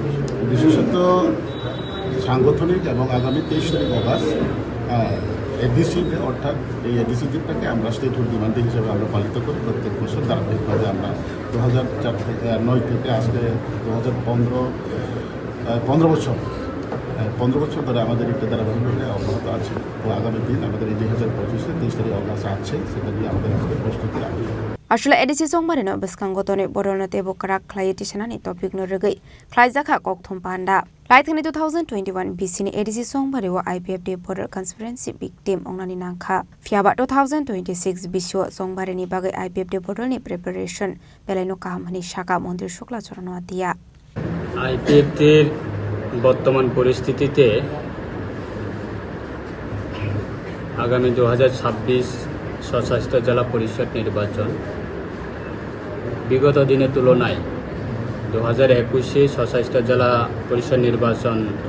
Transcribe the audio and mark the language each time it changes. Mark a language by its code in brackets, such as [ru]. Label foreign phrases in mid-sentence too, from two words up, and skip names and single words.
[bn] বিশেষত সাংগঠনিক এবং আগামী 23 তারিখ আগস্ট [en] ADC Day [bn] অর্থাৎ এই এডিসি দিনটাকে আমরা [en] statehood demand day [bn] হিসেবে আমরা পালিত করি প্রত্যেক বছর ধারাবাহিকভাবে আমরা 2009 থেকে আজকে 2015 বছর 15 বছর ধরে আমাদের একটা ধারাবাহিকভাবে অব্যাহত আছে ও আগামী দিন আমাদের এই 2025 23 তারিখ আগস্ট আছে সেটা নিয়ে আমাদের প্রস্তুতি রাখবে। [trp] Ashula edisi songmarino beskanggotone boronate bokara khlayetishanani topic no regai khlaijaka kokthum panda laithani 2021 BC ni edisi songbari wa IPFD [en] border conspiracy victim [trp] ongnani nangkha fiaba 2026 biswa songbari ni bagai IPFD border ni preparation belaino kahamani shaka মন্ত্রী শুক্লা চরণওয়াতিয়া [bn] IPFD বর্তমান পরিস্থিতিতে আগামী 2026 স্বশাসিত জেলা পরিষদ নির্বাচন বিগত দিনের তুলনায় 2021-এ স্বশাসিত জেলা পরিষদ নির্বাচন